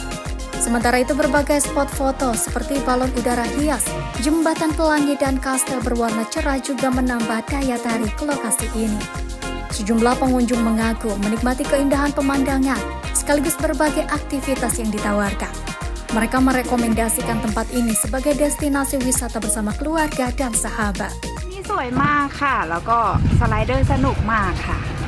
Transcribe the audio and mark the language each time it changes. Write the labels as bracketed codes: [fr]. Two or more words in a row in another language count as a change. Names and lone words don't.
[id] Sementara itu, berbagai spot foto seperti balon udara hias, jembatan pelangi, dan kastel berwarna cerah juga menambah daya tarik ke lokasi ini. Sejumlah pengunjung mengaku menikmati keindahan pemandangan sekaligus berbagai aktivitas yang ditawarkan. Mereka merekomendasikan tempat ini sebagai destinasi wisata bersama keluarga dan sahabat. [th] สวยมากค่ะแล้วก็สไลเดอร์สนุกมากค่ะ